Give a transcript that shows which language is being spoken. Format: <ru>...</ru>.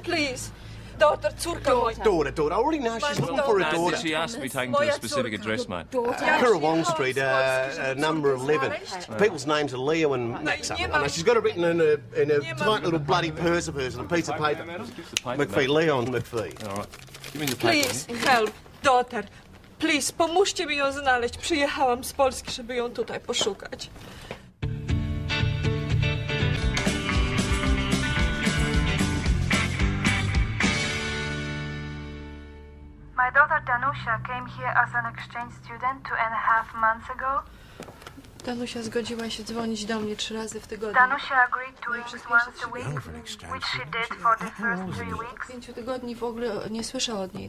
<en>Please. Daughter,</en> <pl>córka moja.</pl> <en>Daughter. I already know she's looking for a daughter. She asked to be taken to a specific address, mate. Currawong Street, number 11. People's names are Leo and Max. She's got it written in a tight little bloody purse of hers on a piece of paper. McPhee, Leon McPhee. All right. Give me the paper. Please, help. Daughter.</en> <pl>Please, pomóżcie mi ją znaleźć. Przyjechałam z Polski, żeby ją tutaj poszukać.</pl> <en>My daughter Danusia came here as an exchange student 2.5 months ago.</en> <pl>Danusia zgodziła się dzwonić do mnie 3 razy w tygodniu.</pl> <en>Danusia agreed to ring once a week, which she did for the first 3 weeks.</en> <pl>5 tygodni w ogóle nie słyszę od niej.</pl>